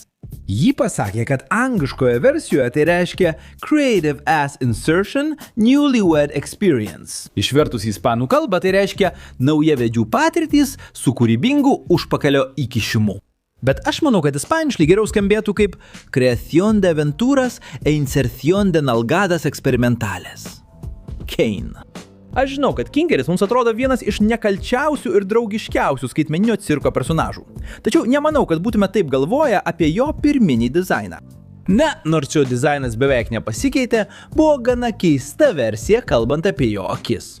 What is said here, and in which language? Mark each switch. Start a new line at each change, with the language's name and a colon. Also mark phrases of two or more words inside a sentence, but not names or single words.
Lithuanian: Ji pasakė, kad angliškoje versijoje tai reiškia
English: Creative Ass Insertion Newlywed Experience.
Lithuanian: Išvertus į ispanų kalbą tai reiškia naujavedžių patirtys su kūrybingu užpakalio įkišimu. Bet aš manau, kad ispaniškai geriau skambėtų kaip
Spanish: Creación de aventuras e inserción de nalgadas experimentales.
Lithuanian: Kane. Aš žinau, kad Kingeris mums atrodo vienas iš nekalčiausių ir draugiškiausių skaitmeninio cirko personažų. Tačiau nemanau, kad būtume taip galvoję apie jo pirminį dizainą. Ne, nors jo dizainas beveik nepasikeitė, buvo gana keista versija, kalbant apie jo akis.